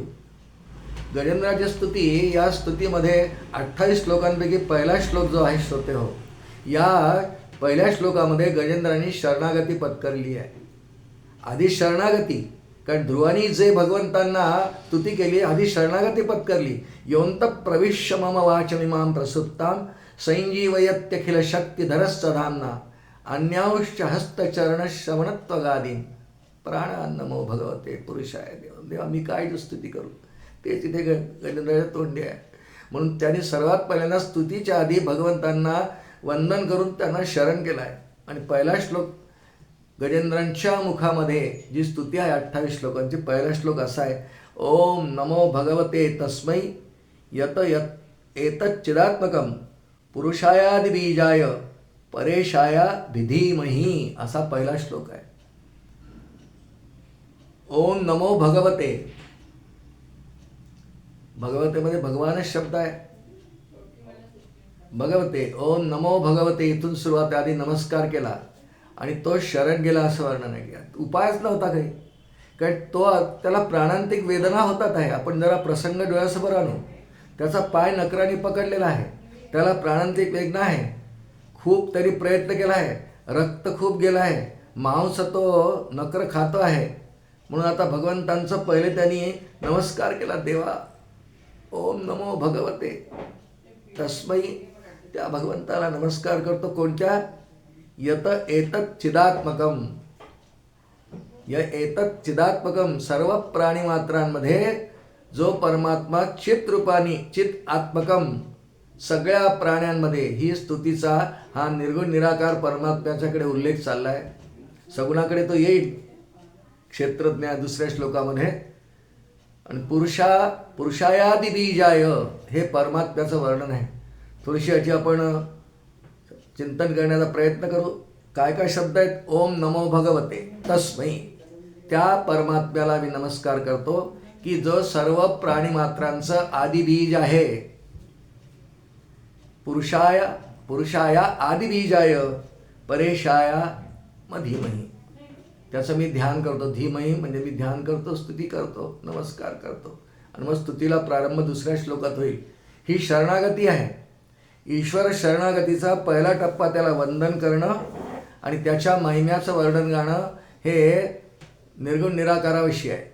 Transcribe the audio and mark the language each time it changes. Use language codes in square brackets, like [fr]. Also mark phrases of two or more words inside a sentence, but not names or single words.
[mr] गजेंद्राची स्तुती, या स्तुतीमध्ये 28 श्लोकांपैकी पहिला श्लोक जो आहे श्रोते हो, या पहिल्या श्लोकामध्ये गजेंद्राने शरणागती पत्करली आहे. आधी शरणागती, कारण ध्रुवानी जे भगवंतांना स्तुती केली, आधी शरणागती पत्करली. [sa] योंत प्रविश्य मम वाचमिमां प्रसुप्तां संजीवयत्यखिल शक्तिधरश्च धाम्ना अन्यांश्च हस्तचरण श्रवणत्वगादीन प्राण अन्नमो भगवते पुरुषाय देव. [mr] देवा मी काय स्तुती करू, ते तिथे गजेंद्राच्या तोंडी आहे. म्हणून त्याने सर्वात पहिल्यांदा स्तुतीच्या आधी भगवंतांना वंदन करून त्यांना शरण केलं आहे. आणि पहिला श्लोक गजेंद्रांच्या मुखामध्ये जी स्तुती आहे 28 श्लोकांची, पहिला श्लोक असा आहे, [sa] ओम नमो भगवते तस्मै यत यत एतच्चिदात्मकं पुरुषायादिबीजाय परेशाया विधीमही, [mr] असा पहिला श्लोक आहे. [sa] ओम नमो भगवते, [mr] भगवतेमध्ये भगवानच शब्द आहे. [sa] भगवते, ओम नमो भगवते, [mr] इथून सुरुवात, आधी नमस्कार केला आणि तो शरण गेला असं वर्णन आहे. उपायच नव्हता काही, कारण त्याला प्राणांतिक वेदना होतात आहे. आपण जरा प्रसंग डोळ्यासमोर आणू. त्याचा पाय नकराने पकडलेला आहे, त्याला प्राणांतिक वेदना आहे, खूप तरी प्रयत्न केला आहे, रक्त खूप गेलं आहे, मांस तो नकर खातो आहे. म्हणून आता भगवंतांचं पहिले त्यांनी नमस्कार केला, [sa] देवा ओम नमो भगवते तस्मै, [mr] त्या भगवंताला नमस्कार करतो. कोणत्या? [sa] यत एतत् चिदात्मकम, एतत् चिदात्मकम, [mr] सर्व प्राणीमात्रांमध्ये जो परमात्मा चित रूपानी, [sa] चित आत्मकम, [mr] सगळ्या प्राण्यांमध्ये, ही स्तुतीचा हा निर्गुण निराकार परमात्म्याच्याकडे उल्लेख चालला आहे. सगुणाकडे तो येईल क्षेत्रज्ञ दुसऱ्या श्लोकामध्ये. आणि [sa] पुरुषायादी बीजाय, [mr] हे परमात्म्याचं वर्णन आहे. थोडीशी याची आपण चिंतन करण्याचा प्रयत्न करू. काय काय शब्द आहेत? [sa] ओम नमो भगवते तस्मै, [mr] त्या परमात्म्याला मी नमस्कार करतो की जो सर्व प्राणीमात्रांचं आदिबीज आहे. [sa] पुरुषाया आदिबीजाय परेशाया धीमहि, [mr] त्याचं मी ध्यान करतो. धीमहि म्हणजे मी ध्यान करतो, स्तुती करतो, नमस्कार करतो. आणि मग स्तुतीला प्रारंभ दुसऱ्या श्लोकात होईल. ही शरणागती आहे. ईश्वर शरणागतीचा पहिला टप्पा त्याला वंदन करणं आणि त्याच्या महिम्याचं वर्णन गाणं, हे निर्गुण निराकाराविषयी आहे.